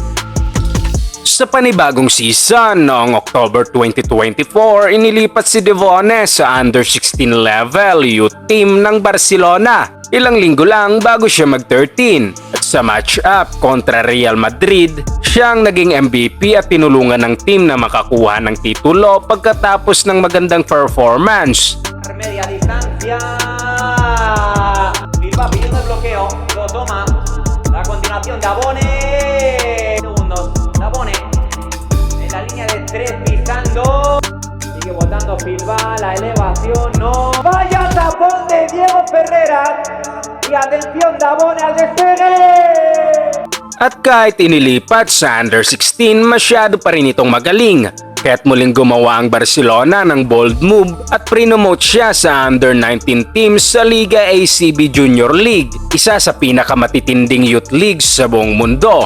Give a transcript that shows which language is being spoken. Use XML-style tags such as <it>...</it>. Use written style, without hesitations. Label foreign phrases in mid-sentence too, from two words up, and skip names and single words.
<tl>Sa panibagong season noong October 2024, inilipat si Devone sa under-16 level youth team ng Barcelona. Ilang linggo lang bago siya mag-13. At sa match-up kontra Real Madrid, siyang naging MVP at tinulungan ng team na makakuha ng titulo pagkatapos ng magandang performance.</tl> <es>Media distancia. Bilbao pidiendo el bloqueo. Lo toma. A continuación, Dabone. Segundos. Dabone. En la línea de 3 pisando. Sigue botando Bilbao. La elevación no. Vaya tapón de Diego Ferreira. Y atención, Dabone al despegue.</es> <tl>At kahit inilipat sa under-16, masyado pa rin itong magaling. Kaya't muling gumawa ang Barcelona ng</tl> <en>bold move</en> <tl>at prinomote siya sa under-19 teams sa Liga ACB Junior League, isa sa pinakamatitinding</tl> <en>youth leagues</en> <tl>sa buong mundo.</tl>